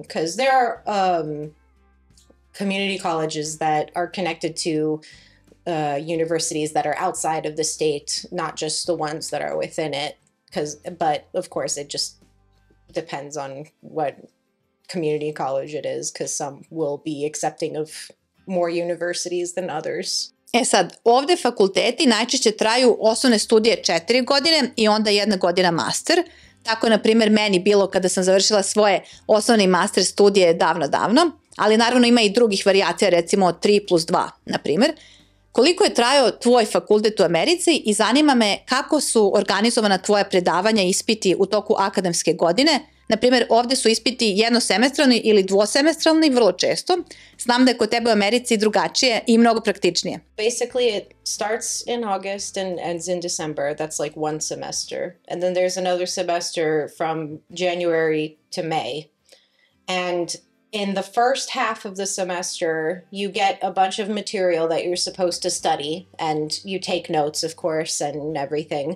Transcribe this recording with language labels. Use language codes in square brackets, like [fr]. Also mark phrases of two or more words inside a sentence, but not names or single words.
[en] Because there are community colleges that are connected to universities that are outside of the state, not just the ones that are within it. But of course, it just depends on what community college it is, because some will be accepting of more universities than others. [sr] E sad, ovde fakulteti najčešće traju osnovne studije 4 godine i onda 1 godina master. Tako je, na primjer, meni bilo kada sam završila svoje osnovne i master studije davno, ali naravno ima i drugih varijacija, recimo 3+2, na primjer. Koliko je trajao tvoj fakultet u Americi i zanima me kako su organizovana tvoja predavanja i ispiti u toku akademske godine? Na primjer, ovde su ispiti jednosemestralni ili dvosemestralni vrlo često. Znam da je kod tebe u Americi drugačije i mnogo praktičnije. [en] Basically, it starts in August and ends in December. That's like one semester. And then there's another semester from January to May. And in the first half of the semester, you get a bunch of material that you're supposed to study, and you take notes, of course, and everything.